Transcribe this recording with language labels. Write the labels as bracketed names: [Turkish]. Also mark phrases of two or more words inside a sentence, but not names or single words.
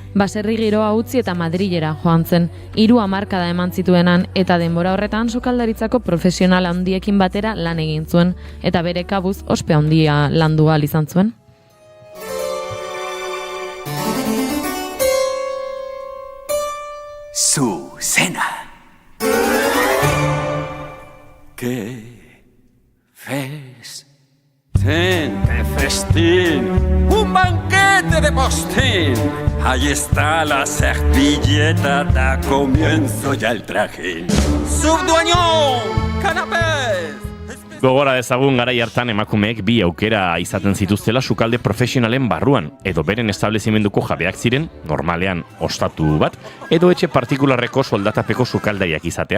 [Basque] Baserri giroa utzi eta Madrilera joan zen. 3 hamarkada eman zituenan eta denbora horretan sukaldaritzako profesional handiekin batera lan egin zuen eta bere kabuz ospe handia landu ahal izan zuen. Susena. [Spanish] ¡Qué festín! ¡Un banquete de postín! Ahí está la servilleta, da comienzo ya el trajín. ¡Subdueñón! ¡Canapés! [Basque] Gogora dezagun garai hartan emakumeek 2 aukera izaten zituztela sukalde profesionalen barruan, edo beren establezimenduko jabeak ziren, normalean ostatu bat, edo etxe partikularreko soldatapeko sukaldariak izatea.